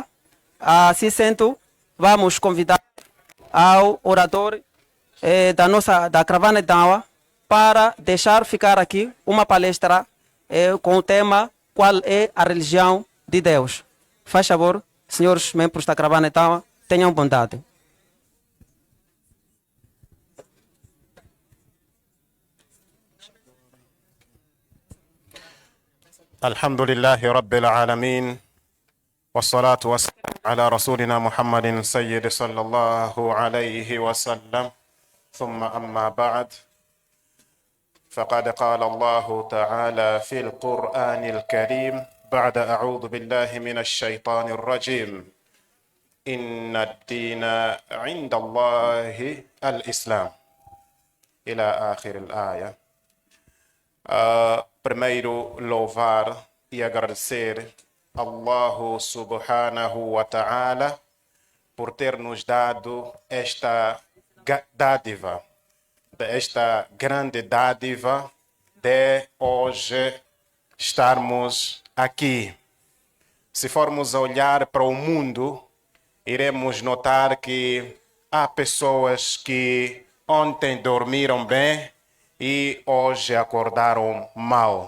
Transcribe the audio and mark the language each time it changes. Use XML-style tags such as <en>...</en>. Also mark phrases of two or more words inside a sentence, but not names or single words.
<pt>Assim sendo, vamos convidar ao orador da caravana de Dawa para deixar ficar aqui uma palestra com o tema Qual é a religião de Deus? Faz favor, senhores membros da caravana de Dawa, tenham bondade.</pt> <ar>الحمد لله رب العالمين والصلاة والسلام على رسولنا محمد سيد صلى الله عليه وسلم ثم أما بعد فقد قال الله تعالى في القرآن الكريم بعد أعوذ بالله من الشيطان الرجيم إن الدين عند الله الإسلام إلى آخر الآية.</ar> <pt>Primeiro, louvar e agradecer a Allah</pt> <ar>سبحانه وتعالى</ar> <pt>por ter nos dado esta dádiva, esta grande dádiva de hoje estarmos aqui. Se formos a olhar para o mundo, iremos notar que há pessoas que ontem dormiram bem e hoje acordaram mal.</pt>